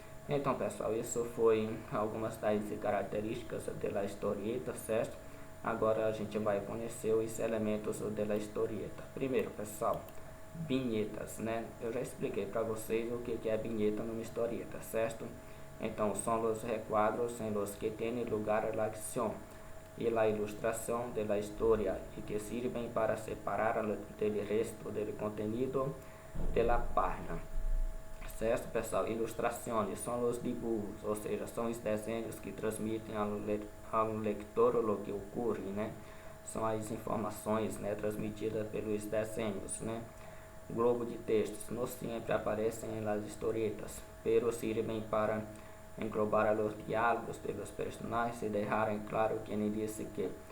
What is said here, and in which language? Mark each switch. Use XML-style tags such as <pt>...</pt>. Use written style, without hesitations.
<pt>Então, pessoal, isso foi algumas das características da historieta, certo? Agora a gente vai conhecer os elementos da historieta. Primeiro, pessoal, vinhetas, Eu já expliquei para vocês o que é vinheta numa historieta, certo? Então, são os</pt> <es>recuadros em los que tiene lugar la acción y la ilustración de la historia y que sirven para separarla del resto del contenido de la página.</es> <pt>Certo, pessoal? Ilustrações são os dibujos, ou seja, são os desenhos que transmitem ao leitor o que ocorre, São as informações, transmitidas pelos desenhos, Globo de textos não sempre aparecem nas historietas,</pt> <es>pero sirven para englobar</es> <pt>os diálogos de los personagens e deixar claro quem disse que.</pt>